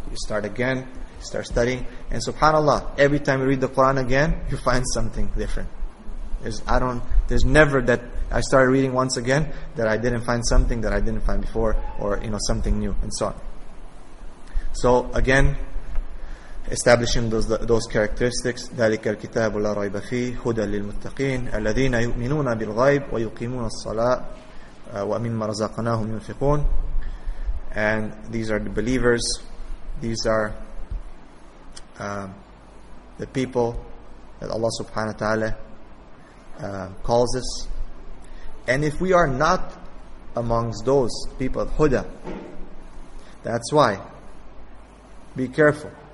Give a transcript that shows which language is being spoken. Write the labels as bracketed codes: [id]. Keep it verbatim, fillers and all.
[en] You start again, you start studying. And subhanAllah, every time you read the Quran again, you find something different. There's, I don't, there's never that I started reading once again that I didn't find something that I didn't find before, or you know, something new and so on. So again, establishing those those characteristics. [ar] ذلك الكتاب لا ريب فيه هدى للمتقين الذين يؤمنون بالغيب ويقيمون الصلاة ومما رزقناهم ينفقون. [en] And these are the believers. These are um, the people that Allah subhanahu wa ta'ala Uh, calls us. And if we are not amongst those people of Huda, that's why be careful.